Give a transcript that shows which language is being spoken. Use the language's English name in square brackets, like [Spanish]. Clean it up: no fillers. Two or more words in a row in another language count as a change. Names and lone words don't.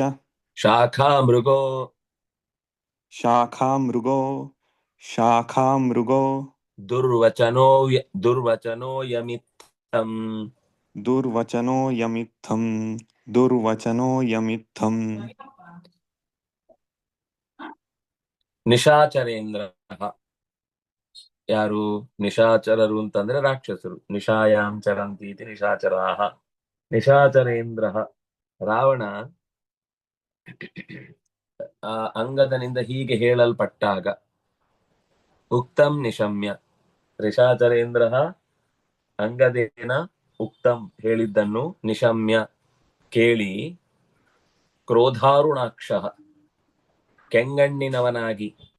[Sanskrit] ಶಾಖಾಮೃಗೋ शाखामृगो शाखामृगो ದುರ್ವಚನೋಯಮಿತ್ತಂ दुर्वचनो यमित्थं दुर्वचनो यमित्थम् ನಿಶಾಚರೇಂದ್ರ. [Kannada] ಯಾರು ನಿಶಾಚರರು ಅಂತಂದ್ರೆ ರಾಕ್ಷಸರು. [Sanskrit] ನಿಶಾಯಾಂ ಚರಂತೀತಿ ನಿಶಾಚರಾಹ. [Kannada] ನಿಶಾಚರೇಂದ್ರ ರಾವಣ ಆ ಅಂಗದನಿಂದ ಹೀಗೆ ಹೇಳಲ್ಪಟ್ಟಾಗ [Sanskrit] ಉಕ್ತಂ ನಿಶಮ್ಯ ನಿಶಾಚರೇಂದ್ರ ಅಂಗದೇನ ಉಕ್ತಂ [Kannada] ಹೇಳಿದ್ದನ್ನು ನಿಶಮ್ಯ ಕೇಳಿ ಕ್ರೋಧಾರುಣಾಕ್ಷ ಕೆಂಗಣ್ಣಿನವನಾಗಿ